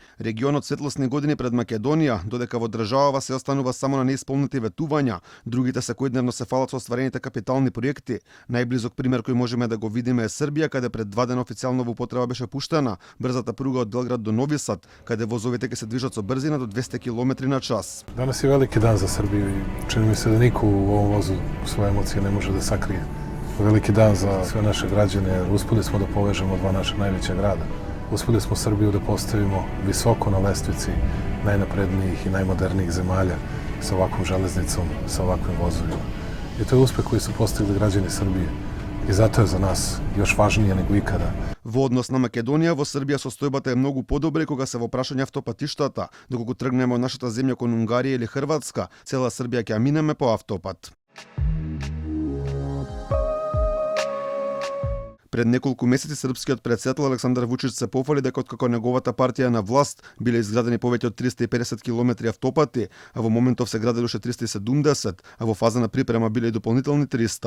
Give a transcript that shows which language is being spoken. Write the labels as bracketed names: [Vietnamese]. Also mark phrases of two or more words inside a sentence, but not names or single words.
[Macedonian] Регионот светлосни години пред Македонија, додека во државава се останува само на неисполнети ветувања. Другите секојдневно се фалат со остварените капитални проекти. Најблизок пример кој можеме да го видиме е Србија, каде пред 2 дена официјално во употреба беше пуштена брзата пруга од Белград до Нови Сад, каде возовите ќе се движат со брзина до 200 км на час. [Serbian] Danas je veliki dan za Srbiju i čini mi se da niko u ovom vozu svoje emocije ne može da sakrije. Veliki dan za sve naše građane, jer uspeli smo da povežemo dva naša najveća grada. Uspeli smo Srbiju da postavimo visoko na lestvici najnaprednijih i najmodernijih zemalja sa ovakvom železnicom, sa ovakvim vozovima. I to je uspeh koji su postigli građani Srbije. I zato je za nas još važnije nego ikada. [Macedonian] Во однос на Македонија, во Србија состојбата е многу подобра кога се во прашање автопатиштата. Доколку тргнеме од нашата земја кон Унгарија или Хрватска, цела Србија ќе ја минеме по автопат. Пред неколку месеци српскиот претседател Александар Вучич се пофали дека откако неговата партија на власт биле изградени повеќе од 350 километри автопати, а во моментов се граделе уште 370, а во фаза на припрема биле и дополнителни 300.